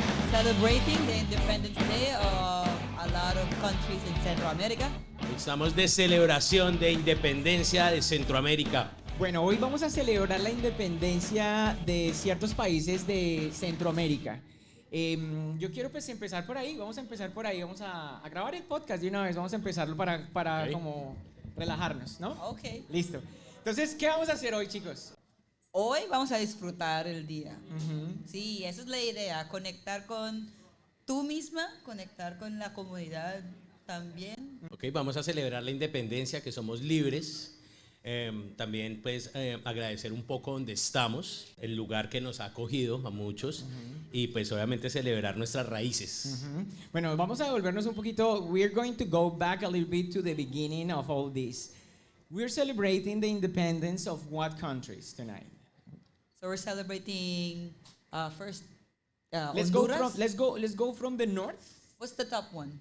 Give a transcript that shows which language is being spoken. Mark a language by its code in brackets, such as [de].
[en] Celebrating the Independence Day of a lot of countries in Central America. [es] Estamos de celebración de independencia de Centroamérica. Bueno, hoy vamos a celebrar la independencia de ciertos países de Centroamérica. Yo quiero pues empezar por ahí, vamos a empezar por ahí, vamos a grabar el podcast de una vez, vamos a empezarlo para Okay. como relajarnos, ¿no? Ok. Listo. Entonces, ¿qué vamos a hacer hoy, chicos? Hoy vamos a disfrutar el día. Ujú. Sí, esa es la idea, conectar con tú misma, conectar con la comunidad también. Ok, vamos a celebrar la independencia, que somos libres. También pues agradecer un poco donde estamos, el lugar que nos ha acogido a muchos y pues obviamente celebrar nuestras raíces. Ujú. Bueno, vamos a devolvernos un poquito. [en] We're going to go back a little bit to the beginning of all this. We're celebrating the independence of what countries tonight? So we're celebrating first Let's Honduras. go from the north. What's the top one?